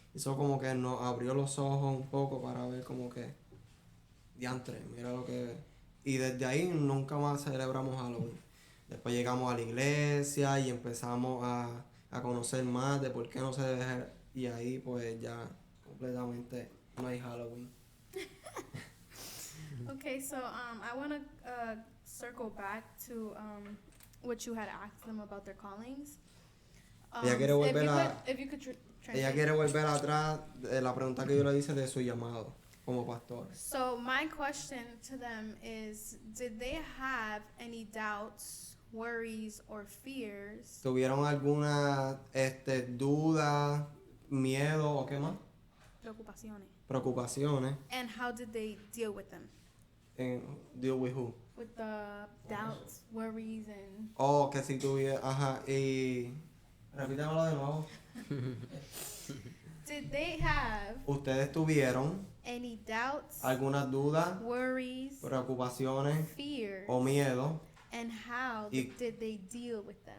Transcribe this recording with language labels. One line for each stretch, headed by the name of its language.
Spanish: Eso como que nos abrió los ojos un poco para ver como que, diantre, mira lo que... Y desde ahí nunca más celebramos Halloween. Después llegamos a la iglesia y empezamos a conocer más de por qué no se debe... Y ahí pues ya completamente no hay Halloween.
English: Okay, so I want to circle back to what you had asked them about their callings.
Spanish: Ella quiere volver
English: if you could
Spanish: Ella
English: translate.
Spanish: quiere volver atrás de la pregunta que yo le hice de su llamado como pastor.
English: So my question to them is, did they have any doubts, worries, or fears?
Spanish: ¿Tuvieron alguna duda, miedo o qué más? Preocupaciones. Preocupaciones.
English: And how did they deal with them? Deal with who? With the doubts, worries, and
Spanish: Oh, que si tuviera, ajá, y repítemelo de nuevo.
English: did they have
Spanish: ¿Ustedes tuvieron
English: any doubts,
Spanish: algunas dudas,
English: worries,
Spanish: preocupaciones
English: fears,
Spanish: o miedo?
English: and how
Spanish: Y-
English: did they deal with them?